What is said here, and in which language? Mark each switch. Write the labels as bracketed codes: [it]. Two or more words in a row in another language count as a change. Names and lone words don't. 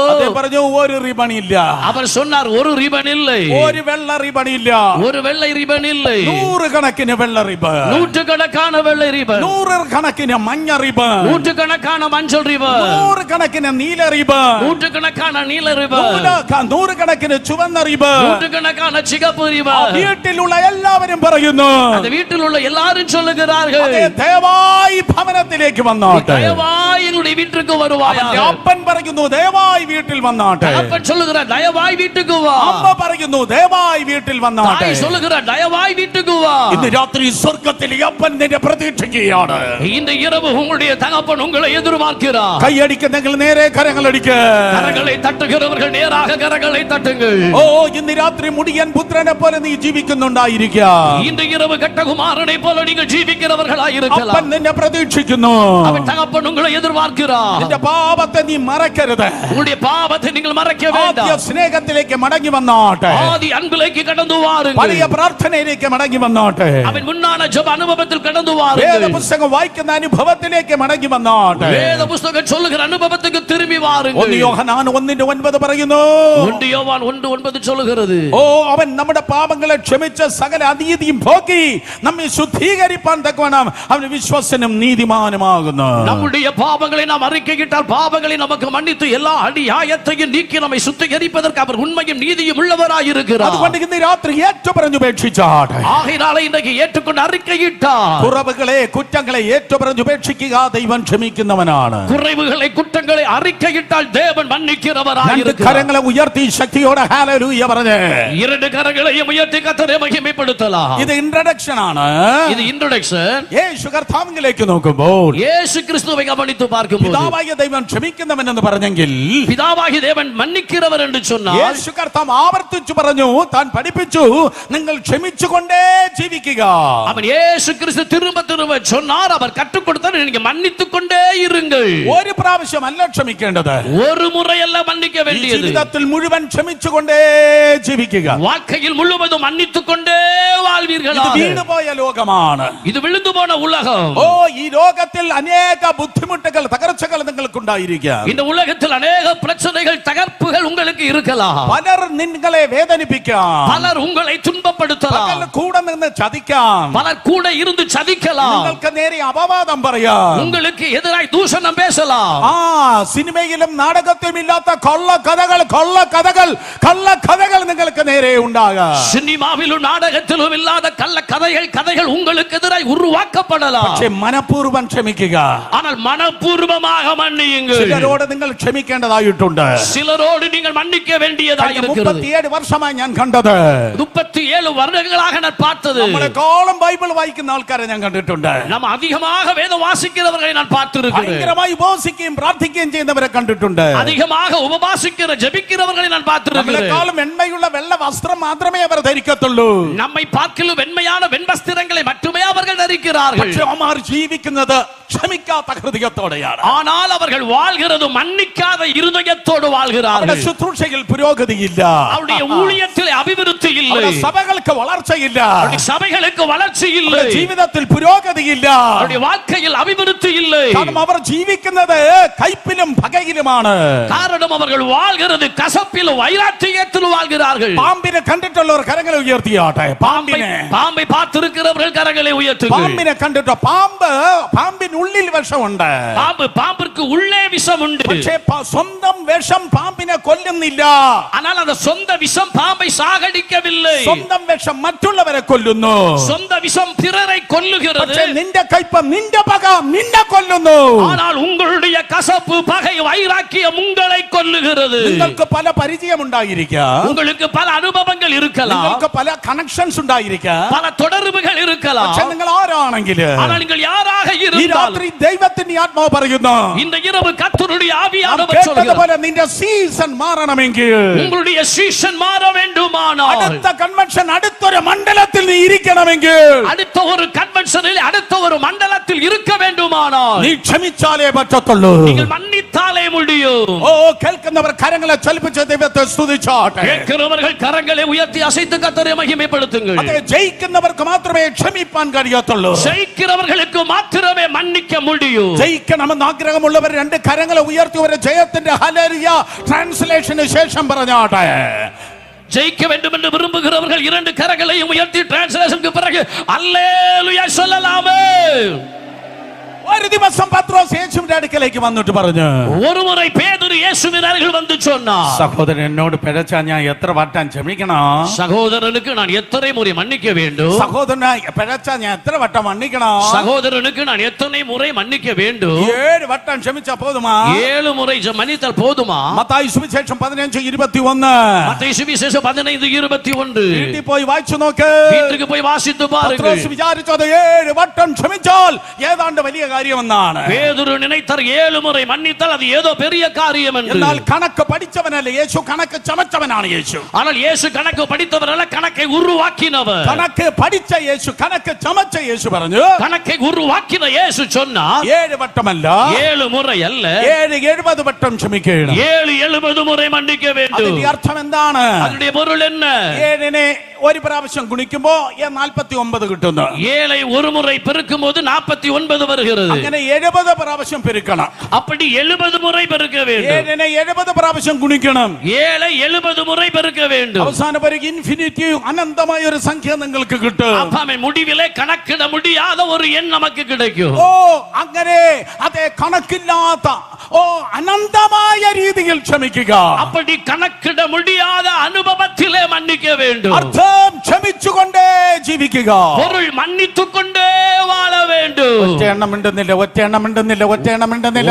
[ml] അദ്ദേഹം പറഞ്ഞു, ഒരു റിബൺ ഇല്ല. [ta] அவர் சொன்னார், ஒரு ரிபன் இல்லை. [ml] ഒരു വെള്ള റിബൺ ഇല്ല. [ta] ஒரு வெள்ளை ரிபன் இல்லை. [ml] നൂറുകണക്കിന് വെള്ള റിബൺ, [ta] நூற்றுக்கணக்கான வெள்ளை ரிபன், [ml] നൂറുകണക്കിന് മഞ്ഞ റിബൺ, [ta] நூற்றுக்கணக்கான மஞ்சள் ரிபன், [ml] നൂറുകണക്കിന് നീല റിബൺ, [ta] நூற்றுக்கணக்கான நீல ரிபன், [ml] നൂറുകണക്കിന് ചുവന്ന റിബൺ. [ta] நூற்றுக்கணக்கான சிகப்பு ரிபன். [ml] വീട്ടിലുള്ള എല്ലാവരും പറയുന്നു, [ta] அந்த வீட்டில் உள்ள எல்லாரும் சொல்லுகிறார்கள், [ml] അതേ, ദയവായി ഭവനത്തിലേക്ക് വന്നാട്ടെ. [ta] தயவாய் எங்களுடைய வீட்டுக்கு வருவாயாக. [ml] അവന്റെ അപ്പൻ പറയുന്നു, ദയവായി വീട്ടിൽ വന്നാട്ടെ. [ta] அப்பன் சொல்லுகிறார், தயவாய் வீட்டுக்கு வா. [ml] അമ്മ പറയുന്നു, ദയവായി വീട്ടിൽ വന്നാട്ടെ. [ta] தாய் சொல்லுகிறார், தயவாய் வீட்டுக்கு வா. [ml] ഇന്ന് രാത്രി സ്വർഗ്ഗത്തിൽ അപ്പൻ നിന്നെ പ്രതീക്ഷിക്കുകയാണ്. [ta] இந்த இரவு உங்களுடைய தகப்பன் உங்களை எதிர்பார்க்கிறார். [ml] കൈയടിക്കുന്നെങ്കിൽ നേരെ കരങ്ങളടിക്ക്. [ta] கரங்களை தட்டுகிறவர்கள் நேராக கரங்களை தட்டுங்கள். [ml] ഓ ഇന്ന് രാത്രി മുടിയൻ പുത്രനെ പോലെ നീ ജീവിക്കുന്നുണ്ടായിരിക്കാം. [ta] இந்த இரவு கட்டகுமாரனை போல நீங்கள் ஜீவிக்கிறவர்களாய் இருக்கலாம். [ml] അപ്പൻ നിന്നെ പ്രതീക്ഷിക്കുന്നു. [ta] அவன் தகப்பன் உங்களை எதிர்பார்க்கிறார். [ml] നിന്റെ പാപത്തെ നീ മറക്കരുത്. [ta] உங்களுடைய பாவத்தை நீங்கள் மறக்க [ml] ആദ്യ [ta] வேண்டாம். [ml] സ്നേഹത്തിലേക്ക് മടങ്ങി വന്നാട്ടെ. [ta] ஆதி அன்பிലേക്ക് கடந்து வாருங்கள். [ml] പഴയ പ്രാർത്ഥനയിലേക്ക് മടങ്ങി വന്നാട്ടെ. [ta] அவன் முன்னான ஜெப அனுபவத்தில் கடந்து வாருங்கள். [ml] വേദപുസ്തകം വായിക്കുന്ന അനുഭവത്തിലേക്ക് മടങ്ങി വന്നാട്ടെ. [ta] வேத புத்தகம் சொல்லுகிற அனுபவத்துக்கு திரும்பி வாருங்கள். [ml] 1 യോഹന്നാൻ 1:9 പറയുന്നു. [ta] 1 யோவான் 1:9 சொல்லுகிறது. [ml] ഓ അവൻ നമ്മുടെ പാപങ്ങളെ ക്ഷമിച്ച് സകല അനീതിയും പോക്കി നമ്മെ ശുദ്ധീകരിപ്പാൻ തക്കവണ്ണം അവൻ വിശ്വസ്തനും നീതിമാനുമാകുന്നു. [ta] நம்முடைய பாவங்களை நாம் அறிக்கையிட்டால் பாவங்களை நமக்கு மன்னித்து எல்லா அநியாயத்தையும் நீக்கி நம்மை சுத்திகரிப்பதற்கு அவர் உண்மையும் நீதியும் உள்ளவராய் இருக்கிறார். [ml] അതുകൊണ്ട് ഇന്ന് രാത്രി ഏറ്റുപറഞ്ഞുപേക്ഷിച്ചാട്ടെ. [ta] ஆகையினாலே இன்றைக்கு ஏற்றுக்கொண்டு அறிக்கையிட்டார். [ml] കുറവുകളെ കുറ്റങ്ങളെ ഏറ്റുപറഞ്ഞുപേക്ഷിക്കുക. ദൈവം ക്ഷമിക്കുന്നവനാണ്. [ta] குறைவுகளை குற்றங்களை அறிக்கையிட்டால் தேவன் மன்னிக்கிறவராய் [ml] രണ്ട് [ta] இருக்கிறார். [ml] കരങ്ങളെ ഉയർത്തി ശക്തിയോടെ ഹല്ലേലൂയ പറഞ്ഞേ. [ta] இரண்டு கரங்களையும் உயர்த்தி கர்த்தரை மகிமைப்படுத்தலாம். [ml] ഇത് ഇൻട്രൊഡക്ഷൻ ആണ്. [ta] இது இன்ட்ரோடக்ஷன். [ml] യേശു കർത്താവിലേക്ക് നോക്കുമ്പോൾ [ta] இயேசு கிறிஸ்துவை கவனித்து பார்க்கும்போது [ml] പിതാവായ ദൈവം ക്ഷമിക്കുന്നവൻ എന്ന് പറഞ്ഞെങ്കിൽ [ta] பிதாவாகிய தேவன் மன்னிக்கிறவர் என்று சொன்னால் [ml] യേശു കർത്താവ് ആവർത്തിച്ചു പറഞ്ഞു, താൻ പഠിപ്പിച്ചു, നിങ്ങൾ ക്ഷമിച്ചുകൊണ്ടേ ജീവിക്കുക. [ta] அவன் இயேசு கிறிஸ்து திரும்ப திரும்ப சொன்னார், அவர் கற்றுக் கொடுத்தார், நீங்க மன்னித்துக் கொண்டே இருங்கள். [ml] ഒരു പ്രാവശ്യമല്ല ക്ഷമിക്കേണ്ടത്, [ta] ஒரு முறையல்ல மன்னிக்க வேண்டியது. [ml] ജീവിതത്തിൽ മുഴുവൻ ക്ഷമിച്ചുകൊണ്ടേ ജീവിക്കുക. [ta] வாழ்க்கையில் முழுவதும் மன்னித்துக் கொண்டே [ml] ഇത് [ta] வாழ்வீர்களாக. [ml] വീണുപോയ ലോകമാണ്. [ta] இது விழுந்து போன உலகம். [ml] ഓ ഈ ലോകത്തിൽ അനേക ബുദ്ധിമുട്ടുകൾ തകർച്ചകൾ നിങ്ങൾക്കുണ്ടായിരിക്കാം. [ta] இந்த உலகத்தில் அநேக பிரச்சனைகள் தகர்ப்புகள் உங்களுக்கு இருக்கலாம். [ml] പലർ നിങ്ങളെ വേദനിപ്പിക്കാം. [ta] பலர் உங்களை துன்பப்படுத்தலாம். [ml] പലർ കൂടെ നിന്ന് ചതിക്കാം. [ta] பலர் கூட இருந்து சதிக்கலாம். [ml] നിങ്ങൾക്ക് നേരെ അപവാദം പറയാം. [ta] உங்களுக்கு எதிராய் தூஷணம் பேசலாம். [ml] ആ സിനിമയിലും നാടകത്തിലും ഇല്ലാത്ത കള്ളക്കഥകൾ നിങ്ങൾക്ക് നേരെ ഉണ്ടാകാം. [ta] சினிமாவிலும் நாடகத்திலும் இல்லாத கதைகள் உங்களுக்கு எதிராய் உருவாக்கப்படலாம். [ml] പക്ഷേ മനഃപൂർവ്വം ക്ഷമിക്കുക. [ta] ஆனால் மனப்பூர்வமாக மன்னியுங்கள். [ml] ചിലരോട് നിങ്ങൾ ക്ഷമിക്കേണ്ടതായിട്ടുണ്ട്. [ta] சிலரோடு நீங்கள் மன்னிக்க வேண்டியதாக இருக்கிறது. [ml] 37 വർഷമായി ഞാൻ കണ്ടത്, [ta] 37 வருடங்களாக நான் பார்த்தது, [ml] നമ്മളെക്കാളും ബൈബിൾ വായിക്കുന്ന ആൾക്കാരെ ഞാൻ കണ്ടിട്ടുണ്ട്. [ta] நம்ம அதிகமாக வேதம் வாசிக்கிறவர்களை நான் பார்த்திருக்கிறேன். [ml] ഭയങ്കരമായി ഉപവസിക്കുകയും പ്രാർത്ഥിക്കുകയും ചെയ്യുന്നവരെ കണ്ടിട്ടുണ്ട്. [ta] அதிகமாக உபவாசிக்கிற ஜெபிக்கிறவர்களை நான் பார்த்திருக்கிறேன். [ml] നമ്മളെക്കാളും വെണ്മയുള്ള വെള്ള വസ്ത്രം മാത്രമേ അവർ ധരിക്കത്തുള്ളൂ. [ta] நம்மை பார்க்கலும் வெண்மையான வெண்வஸ்திரங்களை மட்டுமே அவர்கள் தரிக்கிறார்கள். [ml] പക്ഷേ അവർ ജീവിക്കുന്നത് ക്ഷമിക്കാത്ത ഹൃദയത്തോടെയാണ്. [ta] ஆனால் அவர்கள் வாழ்கிறது மன்னிக்காத இருதயத்தோடு வாழ்கிறார்கள். [ml] ശുശ്രൂഷയിൽ പുരോഗതിയില്ല. [ta] அவருடைய ஊழியத்தில் அபிவிருத்தி இல்லை. [ml] സഭകൾക്ക് വളർച്ചയില്ല. [ta] அவருடைய சபைகளுக்கு வளர்ச்சி இல்லை. [ml] ജീവിതത്തിൽ പുരോഗതിയില്ല. [ta] அவருடைய வாழ்க்கையில் அபிவிருத்தி இல்லை. [ml] കാരണം അവർ ജീവിക്കുന്നത് കയ്പിലും പകയിലുമാണ്. [ta] காரணம் அவர்கள் வாழ்கிறது கசப்பிலும் வைராக்கியத்திலும் வாழ்கிறார்கள். [ml] പാമ്പിനെ കണ്ടിട്ടുള്ളവർ കരങ്ങളെ ഉയർത്തിയാട്ടെ. [ta] பாம்பை பார்த்திருக்கிறவர்கள் கரங்களை உயர்த்துங்கள். [ml] പാമ്പിനെ കണ്ടിട്ടോ? പാമ്പിന് ഉള്ളിൽ വിഷമുണ്ട്. [ta] பாம்பிற்கு உள்ளே விஷம் உண்டு. [ml] പക്ഷേ സ്വന്തം വിഷം പാമ്പിനെ കൊല്ലുന്നില്ല. [ta] ஆனால் அந்த சொந்த விஷம் பாம்பை சாகடிக்கவில்லை. [ml] സ്വന്തം വിഷം മറ്റുള്ളവരെ കൊല്ലുന്നു. [ta] சொந்த விஷம் பிறரை கொல்லுகிறது. [ml] പക്ഷേ നിന്റെ കയ്പ്, നിന്റെ പക നിന്നെ കൊല്ലുന്നു. [ta] ஆனால் உங்களுடைய கசப்பு பகை வைராக்கியம் உங்களை கொல்லுகிறது. [ml] നിങ്ങൾക്ക് പല പരിചയം ഉണ്ടായിരിക്കാം. [ta] உங்களுக்கு பல அனுபவங்கள் இருக்கலாம். [ml] നിങ്ങൾക്ക് പല കണക്ഷൻസ് ഉണ്ടായിരിക്കാം. [ta] பல தொடர்புகள் இருக்கலாம். [ml] പക്ഷേ നിങ്ങൾ ആരാണെങ്കിലും [ta] ஆனால் நீங்கள் யாராக [ml] ഈ [ta] இருந்தாலும் [ml] രാത്രി ദൈവത്തിന്റെ ആത്മാവ് പറയുന്നു, [ta] இந்த இரவு கர்த்தருடைய ஆவியானவர் சொல்கிறார், [ml] കേട്ടതുപോലെ നിന്റെ സീസൺ മാറണമെങ്കിൽ, [ta] உங்களுடைய சீசன் மாற வேண்டுமானால், [ml] അടുത്ത കൺവെൻഷൻ അടുത്തൊരു മണ്ഡലത്തിൽ നീ ഇരിക്കണമെങ്കിൽ, [ta] அடுத்த ஒரு கன்வென்ஷனில் அடுத்த ஒரு மண்டலத்தில் இருக்க வேண்டுமானால் [ml] നീ ക്ഷമിച്ചാലേ പറ്റത്തുള്ളൂ. [ta] நீங்கள் மன்னித்தாலே முடியும். [ml] ഓ കേൾക്കുന്നവർ കരങ്ങളെ ചലിപ്പിച്ച് ദൈവത്തെ സ്തുതിച്ചാട്ടെ. [ta] கேட்கிறவர்கள் கரங்களை உயர்த்தி அசைத்து கர்த்தரை மகிமைப்படுத்துங்கள். [ml] അതെ, ജയിക്കുന്നവർക്ക് മാത്രമേ ക്ഷമിപ്പാൻ കഴിയത്തുള്ളൂ. [ta] ஜெயிக்கிறவர்களுக்கு மாத்திரமே மன்னிக்க முடியும். [ml] ജയിക്കണമെന്ന് ആഗ്രഹമുള്ളവർ രണ്ട് കരങ്ങളെ ഉയർത്തി ഒരു ജയത്തിന്റെ ഹല്ലേലൂയ ട്രാൻസ്ലേഷന് ശേഷം പറഞ്ഞാട്ടെ. [ta] ஜெயிக்க வேண்டும் என்று விரும்புகிறவர்கள் இரண்டு கரங்களையும் உயர்த்தி டிரான்ஸ்லேஷனுக்கு பிறகு அல்லேலூயா சொல்லலாமே. [ml] ഒരു ദിവസം പത്രോസ് യേശുവിന്റെ അടുക്കലേക്ക് വന്നിട്ട് പറഞ്ഞു, [ta] ஒரு முறை பேதுரு இயேசுவின் அருகில் வந்து சொன்னார், [ml] സഹോദരൻ എന്നോട് പിഴച്ചാ ഞാൻ എത്ര വട്ടം ക്ഷമിക്കണം? [ta] சகோதரனுக்கு நான் எத்தனை முறை மன்னிக்க வேண்டும்? [ml] സഹോദരനെ പിഴച്ചാ ഞാൻ എത്ര വട്ടം മன்னிക്കണം? [ta] சகோதரனுக்கு நான் எத்தனை முறை மன்னிக்க வேண்டும்? [ml] 7 വട്ടം ക്ഷമിച്ചാ പോതുമാ? [ta] 7 முறை மன்னித்தால் போதுமா? [ml] മത്തായി സുവിശേഷം 15:21. [ta] மத்தேயு சுவிசேஷம் 15:21. [ml] വീട്ടിൽ പോയി വായിച്ചു നോക്ക്. [ta] வீட்டுக்கு போய் வாசித்து பாருங்கள். [ml] പത്രോസ് വിചാരിച്ചത് 7 വട്ടം ക്ഷമിച്ചാൽ ഏതാണ്ട് വലിയ കാര്യമെന്നാണ്. [ta] பேதுரு நினைத்தார் 7 முறை மன்னித்தால் அது ஏதோ பெரிய காரியம் என்று. [ml] എന്നാൽ കണക്ക് പഠിച്ചവനല്ല യേശു, കണക്ക് ചമച്ചവനാണ് യേശു. [ta] ஆனால் இயேசு கணக்கு படித்தவர் அல்ல, கணக்கை உருவாக்கினவர். [ml] കണക്ക് പഠിച്ച യേശു, കണക്ക് ചമച്ച യേശു പറഞ്ഞു, [ta] கணக்கை உருவாக்கின இயேசு சொன்னார் [ml] 7 വട്ടമല്ല, [ta] 7 முறை அல்ல, [ml] 70 വട്ടം ക്ഷമിക്കണം. [ta] 70 முறை மன்னிக்க வேண்டும். [ml] അതിന്റെ അർത്ഥം എന്താണ്? [ta] அதனுடைய பொருள் என்ன? [ml] 7നെ ഒരു പ്രാവശ്യം ഗുണിക്കുമ്പോ 49 കിട്ടുന്നു. [ta] 7ஐ ஒரு முறை பெருக்கும் போது 49 வருகிறது. [ml] അങ്ങനെ 70 പ്രാവശ്യം പെരുക്കണം. [ta] அப்படி 70 முறை பெருக்க வேண்டும். [ml] 7നെ 70 പ്രാവശ്യം ഗുണിക്കണം. [ta] 7ஐ 70 முறை பெருக்க வேண்டும். [ml] അവസാനം ഒരു ഇൻഫിനിറ്റി, അനന്തമായ ഒരു സംഖ്യ നിങ്ങൾക്ക് കിട്ടും. [ta] அப்பமே முடிவிலே கணக்கிட முடியாத ஒரு எண் நமக்கு கிடைக்கும். [ml] ഓ അങ്ങനെ അതേ കണക്കില്ലാത്ത അനന്തമായ രീതിയിൽ ക്ഷമിക്കുക. [ta] அப்படி கணக்கிட முடியாத அனுபவத்திலே மன்னிக்க வேண்டும். [ml] അർത്ഥം ക്ഷമിച്ചുകൊണ്ടേ ജീവിക്കുക. [ta] பொருள் மன்னித்துக்கொண்டே வாழ வேண்டும். [ml] ഒറ്റ എണ്ണം മിണ്ടുന്നില്ല, ഒറ്റ എണ്ണം മിണ്ടുന്നില്ല, ഒറ്റ എണ്ണം മിണ്ടുന്നില്ല.